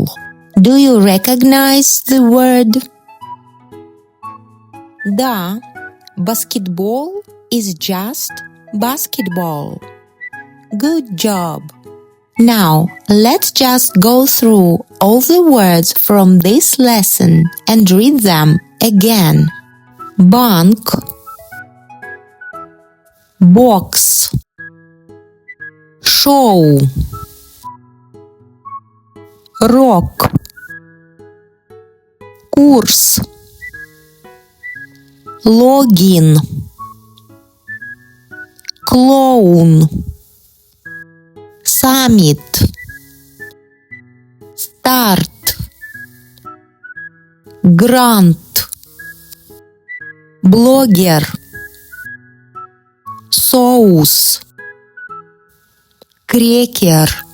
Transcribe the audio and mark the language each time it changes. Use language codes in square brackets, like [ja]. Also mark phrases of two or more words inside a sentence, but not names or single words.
[en] Do you recognize the word? Да, basketball is just basketball. Good job. Now, let's just go through all the words from this lesson and read them again. [ru] Банк, бокс, шоу, рок, курс, логин, клоун, саммит, старт, грант, блогер, соус, крекер,